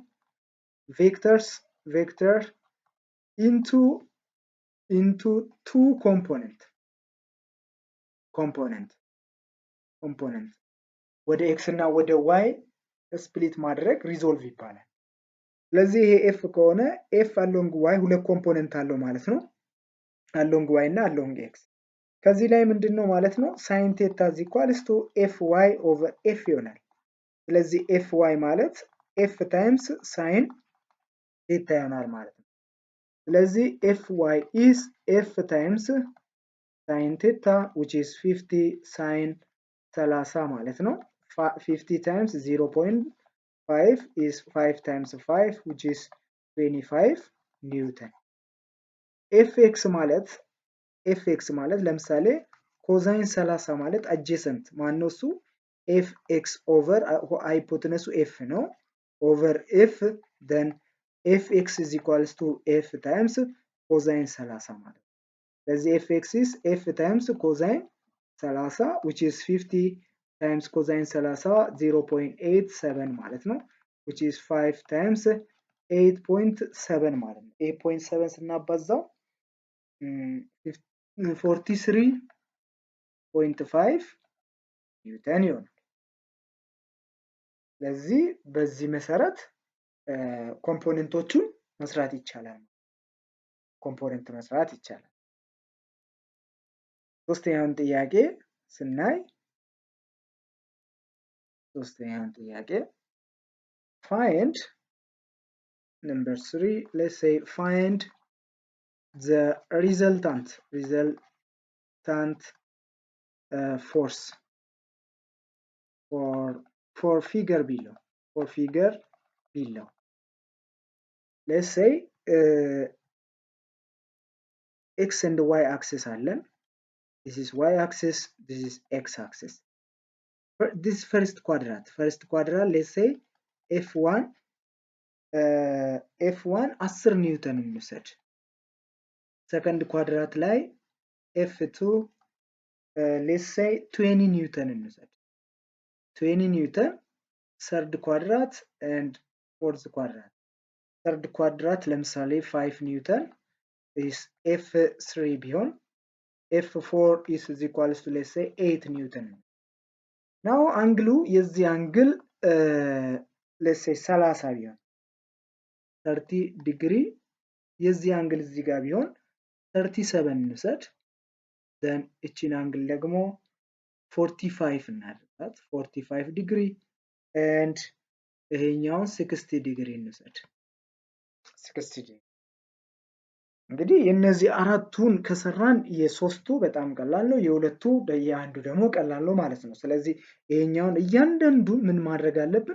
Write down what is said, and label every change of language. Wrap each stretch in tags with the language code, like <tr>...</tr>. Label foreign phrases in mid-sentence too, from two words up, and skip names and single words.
<en>vector into two component</en> <am>ወደ x እና ወደ y ስፕሊት ማድረግ ሪዞልቭ ይባላል። ስለዚህ ይሄ f ከሆነ</am> <en>f along</en> <am>y ሁለት ኮምፖነንት አለው ማለት ነው።</am> <en>along y</en> <am>እና along x ከዚህ ላይ ምንድነው ማለት</am> <en>ነው sin theta is equals to fy over f</en> <am>ይሆናል። ስለዚህ</am> <en>fy ማለት f times sin theta</en> <am>ይሆናል ማለት ነው። ስለዚህ</am> <en>fy is f times sin theta which is 50 sin 30</en> <am>ማለት ነው</am> <en>50 times 0.5 is 5 times 5 which is 25 Newton.</en> <am>fx ማለት ለምሳሌ cosine 30 ማለት adjacent ማነው እሱ</am> <en>fx over hypotenuse f ነው over f then fx is equals to f times cosine 30</en> <am>ማለት ስለዚህ</am> <en>fx is f times cosine 30 which is 50 times cosine 30 0.87</en> <am>ማለት ነው</am> <en>which is 5 times 8.7</en> <am>ማለት ነው። 8.7 ስናባዛው 43.5 ኒውተን ይሆናል። ስለዚህ በዚህ መሰረት ኮምፖነንቶቹን መስራት ይቻላል። ኮምፖነንት መስራት ይቻላል። ሶስተኛውን ጥያቄ ስናይ</am> <en>find number 3, let's say find the resultant force for figure below. Let's say x and y axis አለን. This is y axis, this is x axis. This first quadrant, let's say f1 10</en> <am>ኒውተን እንውሰድ።</am> <en>second quadrant ላይ f2 let's say</en> <am>20 ኒውተን እንውሰድ። 20 ኒውተን</am> <en>third quadrant and fourth quadrant. third quadrant</en> <am>ለምሳሌ 5 ኒውተን</am> <en>is f3 ቢሆን f4 is equals to let's say 8 ኒውተን። now</en> <am>አንግሉ የዚህ አንግል</am> <en>let's say</en> <am>30 ቢሆን 30 ዲግሪ የዚህ አንግል እዚህ ጋር ቢሆን 37 እንውሰድ። then እቺን አንግል ደግሞ 45 እናድርጋት 45 ዲግሪ and ይሄኛውን 60 ዲግሪ እንውሰድ 60 ዲግሪ። እንግዲህ የነዚህ አራቱን ከሰራን የሶስቱ በጣም ቀላል ነው፣ የሁለቱ የአንዱ ደግሞ ቀላል ነው ማለት ነው። ስለዚህ ይሄኛውን እያንዳንዱ ምን ማድረግ አለብን?</am>